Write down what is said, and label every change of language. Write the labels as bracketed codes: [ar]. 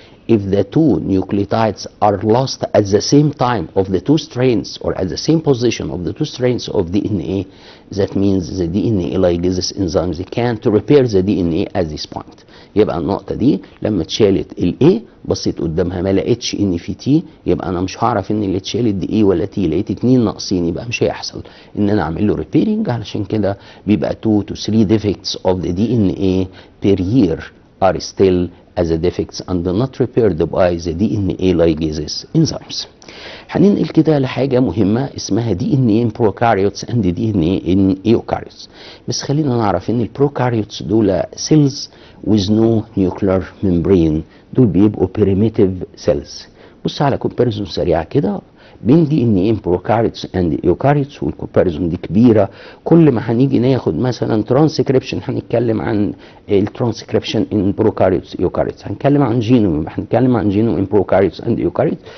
[en] If the 2 nucleotides are lost at the same time of the 2 strains or at the same position of the 2 strains of DNA, that means the DNA ligases enzymes can't repair the DNA at this point. [ar] يبقى النقطة دي لما اتشالت ال A بصيت قدامها ما لقيتش ان في T، يبقى انا مش هعرف ان اللي اتشالت دي A ولا T، لقيت 2 ناقصين يبقى مش هيحصل ان انا اعمل له repairing. علشان كده بيبقى [en] 2 to 3 defects of the DNA per year are still as a defects and not repaired by the DNA ligases enzymes. [ar] هننقل كده لحاجة مهمة اسمها [en] DNA in prokaryotes and DNA in eukaryotes. [ar] بس خلينا نعرف ان البروكاريوتس دول [en] cells with no nuclear membrane، [ar] دول بيبقوا [en] primitive cells. [ar] بص على comparison سريعة كده بين دي ان ايه بروكاريوتس اند ايوكاريوتس، والكومباريزون دي كبيره. كل ما هنيجي ناخد مثلا ترانسكريبشن هنتكلم عن الترانسكريبشن ان بروكاريوتس ايوكاريوتس، هنتكلم عن جينوم هنتكلم عن جينوم ان بروكاريوتس اند ايوكاريوتس.